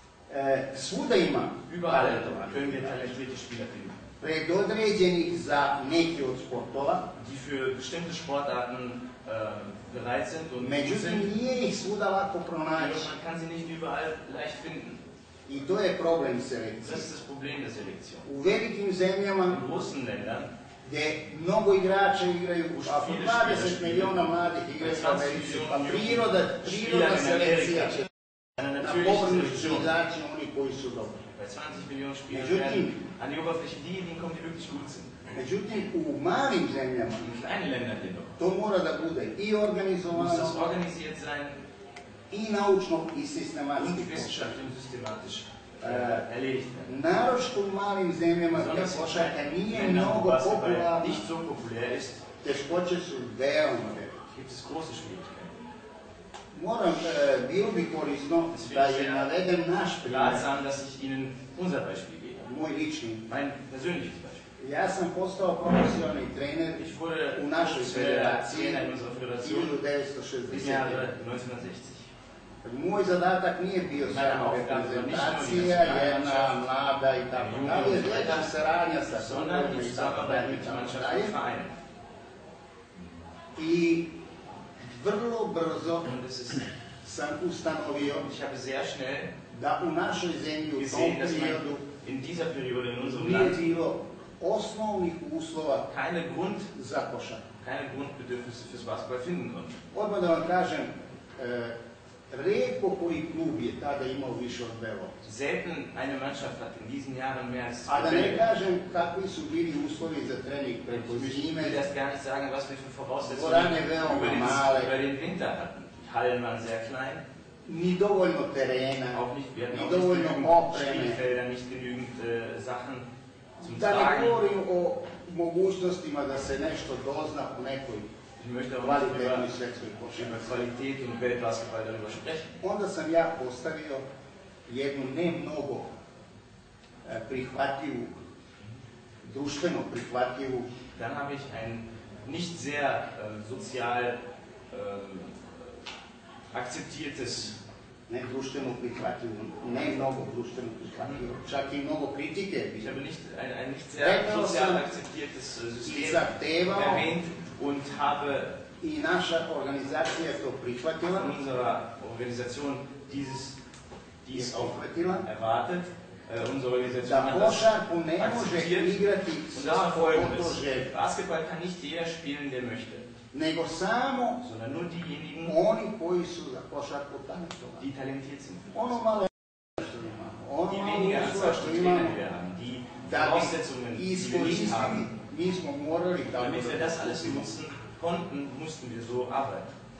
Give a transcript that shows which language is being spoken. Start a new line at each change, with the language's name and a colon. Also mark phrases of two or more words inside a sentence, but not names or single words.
Bosnian: Svuda ima
German: Überall können wir talentierte Spieler finden,
Bosnian: predodređenih za neki od sportova,
German: die für bestimmte Sportarten bereit sind und gut
Bosnian: međutim
German: sind.
Bosnian: nije ih svuda lako pronaći.
German: Man kann sie nicht überall leicht finden.
Bosnian: I to je problem
German: Das
Bosnian: selekcije.
German: ist das Problem der Selektion.
Bosnian: U velikim zemljama
German: In großen Ländern,
Bosnian: gdje mnogo igrača igraju, ako 20 miliona mladih igraju u Americi, pa priroda selekcija će
German: eine
Bosnian: na
German: natürliche
Bosnian: površinu
German: Selektion.
Bosnian: izaći oni koji su dobri.
German: Bei 20 Millionen Spielern
Bosnian: Međutim,
German: werden an die Oberfläche diejenigen kommen, die wirklich gut sind.
Bosnian: međutim, u malim zemljama
German: In kleinen Ländern jedoch
Bosnian: to mora da bude i
German: muss
Bosnian: organizovano,
German: das organisiert sein
Bosnian: i naučno i
German: und
Bosnian: sistematski.
German: wissenschaftlich und systematisch erledigt werden.
Bosnian: Naročito u malim zemljama gdje
German: Besonders
Bosnian: košarka
German: in
Bosnian: nije
German: Ländern, wo
Bosnian: mnogo
German: Basketball
Bosnian: popularna,
German: nicht so populär ist,
Bosnian: teškoće su veoma velike.
German: gibt es große Schwierigkeiten.
Bosnian: Moram, bilo bi korisno da je naveden naš primjer,
German: Ratsam, dass ich Ihnen unser Beispiel gebe.
Bosnian: moj lični.
German: Mein persönliches Beispiel.
Bosnian: Ja sam postao profesionalni trener
German: Ich wurde
Bosnian: u našoj federaciji
German: Trainer in unserer Föderation im
Bosnian: 1960.
German: Jahre 1960.
Bosnian: Moj zadatak nije bio samo reprezentacija, jedna mlada i tako dalje, već saradnja sa
German: Sondern
Bosnian: klubom
German: die
Bosnian: i tako
German: Zusammenarbeit
Bosnian: dalje.
German: mit der Mannschaft und Vereinen.
Bosnian: I vrlo brzo
German: Und es ist,
Bosnian: sam ustanovio
German: ich habe sehr schnell
Bosnian: da u našoj zemlji u tom
German: gesehen, dass
Bosnian: periodu
German: man in dieser Periode in unserem
Bosnian: nije
German: Land
Bosnian: bilo osnovnih uslova
German: keine
Bosnian: za košarku.
German: Grundbedürfnisse fürs Basketball finden konnte.
Bosnian: Odmah da vam kažem, rijetko koji klub je tada imao više od dve lopte.
German: Selten eine Mannschaft hat in diesen Jahren mehr als
Bosnian: A da
German: zwei
Bosnian: ne
German: Bälle.
Bosnian: kažem kakvi su bili uslovi za trening preko
German: Ich
Bosnian: zime,
German: will erst gar nicht sagen, was wir für Voraussetzungen
Bosnian: Dvorane veoma male,
German: über den Winter hatten. Die Hallen waren sehr klein,
Bosnian: ni dovoljno terena,
German: auch nicht, wir hatten
Bosnian: ni
German: auch nicht
Bosnian: dovoljno
German: genügend
Bosnian: opreme.
German: Spielfelder, nicht genügend Sachen zum
Bosnian: Da ne
German: Tragen.
Bosnian: govorim o mogućnostima da se nešto dozna u nekoj
German: Ich möchte auch nicht
Bosnian: kvalitetnoj svjetskoj
German: über
Bosnian: košarci.
German: Qualität und Weltbasketball darüber sprechen.
Bosnian: Onda sam ja postavio jednu ne mnogo prihvatljivu, društveno prihvatljivu,
German: Dann habe ich ein nicht sehr sozial akzeptiertes,
Bosnian: ne društveno prihvatljivu, ne mnogo društveno prihvatljivu, čak i mnogo kritike.
German: ich habe nicht ein nicht sehr sozial akzeptiertes
Bosnian: I
German: System
Bosnian: zahtevao
German: erwähnt und habe
Bosnian: i naša organizacija je to prihvatila,
German: von unserer Organisation dies auch
Bosnian: prihvatila,
German: erwartet. Unsere Organisation
Bosnian: da
German: hat das
Bosnian: košarku ne može
German: akzeptiert.
Bosnian: igrati
German: Und das war
Bosnian: svako
German: folgendes.
Bosnian: to želi,
German: Basketball kann nicht jeder spielen, der möchte,
Bosnian: nego samo
German: sondern nur diejenigen,
Bosnian: oni koji su za košarku talentovani.
German: die talentiert sind.
Bosnian: Ono malo što imamo, ono
German: Die
Bosnian: malo
German: weniger
Bosnian: uslova
German: Anzahl
Bosnian: što
German: von
Bosnian: imamo,
German: Trainern, die wir haben, die
Bosnian: da
German: Voraussetzungen,
Bosnian: bi
German: die wir nicht
Bosnian: iskoristili,
German: haben.
Bosnian: mi smo morali tako
German: Damit wir
Bosnian: da
German: das alles
Bosnian: postupimo.
German: nutzen konnten, mussten wir so arbeiten.